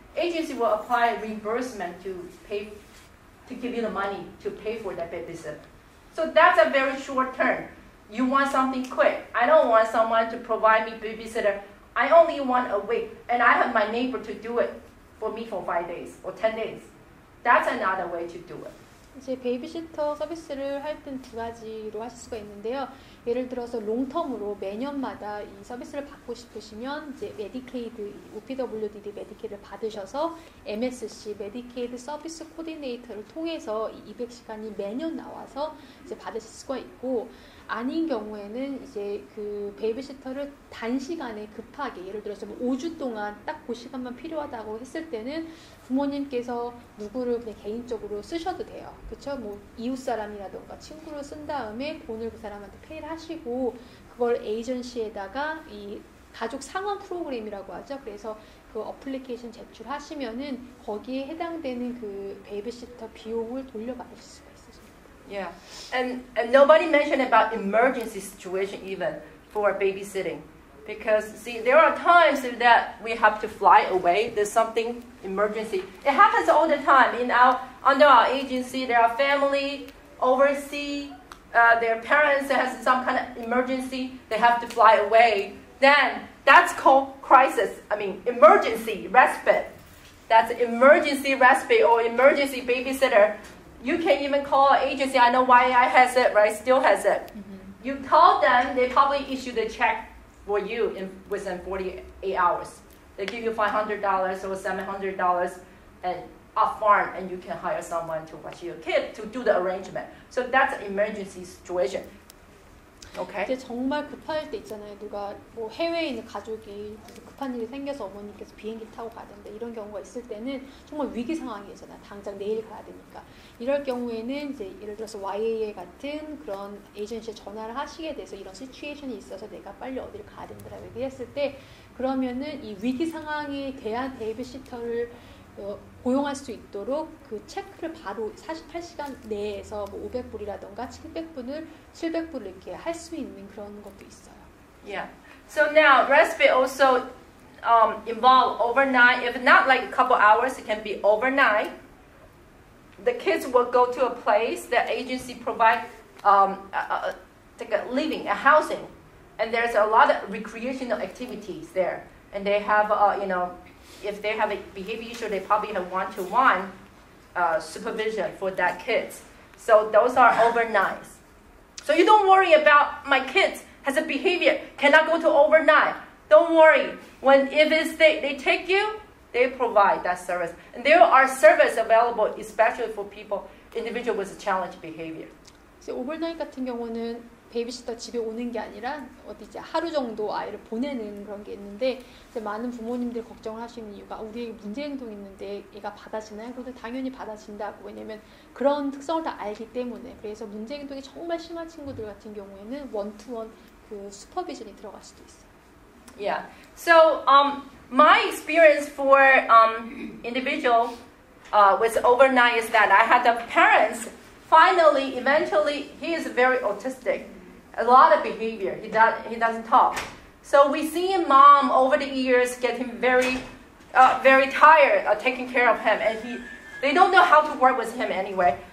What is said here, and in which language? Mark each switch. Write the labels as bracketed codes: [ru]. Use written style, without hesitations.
[en] Agency will apply reimbursement to give you the money to pay for that babysitter. So that's a very short term. You want something quick. I don't want someone to provide me babysitter. I only want a week, and I have my neighbor to do it for me for 5 days or 10 days. That's another way to do it. [ko] 이제 베이비시터 서비스를 할 땐 두 가지로 하실 수가 있는데요. 예를 들어서 롱텀으로 매년마다 이 서비스를 받고 싶으시면 이제 메디케이드, OPWDD 메디케이드를 받으셔서 MSC, 메디케이드 서비스 코디네이터를 통해서 이 200시간이 매년 나와서 이제 받으실 수가 있고, 아닌 경우에는 이제 그 베이비시터를 단시간에 급하게 예를 들어서 뭐 5주 동안 딱 그 시간만 필요하다고 했을 때는 부모님께서 누구를 그냥 개인적으로 쓰셔도 돼요. 그쵸? 뭐 이웃 사람이라던가 친구를 쓴 다음에 돈을 그 사람한테 페이를 하시고 그걸 에이전시에다가 이 가족 상환 프로그램이라고 하죠. 그래서 그 어플리케이션 제출하시면은 거기에 해당되는 그 베이비시터 비용을 돌려받으실 수가 있어요. [en] Yeah, and nobody mentioned about emergency situation even for babysitting, because see there are times that we have to fly away. There's something emergency. It happens all the time under our agency. There are family overseas. Their parents has some kind of emergency. They have to fly away. Then that's called crisis. I mean emergency respite. That's emergency respite or emergency babysitter. You can even call an agency. I know YI has it, right? Still has it. Mm-hmm. You call them, they probably issue the check for you within 48 hours. They give you $500 or $700 and upfront, and you can hire someone to watch your kid to do the arrangement. So that's an emergency situation. Okay. [ko] 이제 정말 급할 때 있잖아요. 누가 뭐 해외에 있는 가족이 급한 일이 생겨서 어머니께서 비행기 타고 가야 된다. 이런 경우가 있을 때는 정말 위기 상황이잖아요. 당장 내일 가야 되니까. 이럴 경우에는 이제 예를 들어서 YAA 같은 그런 에이전시에 전화를 하시게 돼서 이런 시츄에이션이 있어서 내가 빨리 어디를 가야 된다라고 얘기했을 때 그러면은 이 위기 상황에 대한 베이비시터를 고용할 수 있도록 그 체크를 바로 48시간 내에서 뭐 500불이라던가 700불을 이렇게 할 수 있는 그런 것도 있어요. [en] Yeah. So now respite also involve overnight. If not like a couple hours, it can be overnight. the kids will go to a place that agency provide like a living, a housing, and there's a lot of recreational activities there. And they have, you know, if they have a behavior issue, they probably have one-to-one supervision for that kids. So those are overnights. So you don't worry about my kids has a behavior, cannot go to overnight. Don't worry. If they take you, they provide that service. And there are services available, especially for people, individuals with challenged behavior. [ko] 오버나잇 같은 경우는 베이비시터 집에 오는 게 아니라 어디 이제 하루 정도 아이를 보내는 그런 게 있는데 이제 많은 부모님들이 걱정을 하시는 이유가 우리 애기 문제 행동이 있는데 얘가 받아지나요? 그래서 당연히 받아진다고. 왜냐면 그런 특성을 다 알기 때문에. 그래서 문제 행동이 정말 심한 친구들 같은 경우에는 원투원 그 슈퍼비전이 들어갈 수도 있어요. [en] Yeah. So my experience for individual with overnight is that I had the parents. Finally, eventually, he is very autistic. A lot of behavior. He doesn't talk. So we see mom over the years getting very tired of taking care of him, and they don't know how to work with him anyway.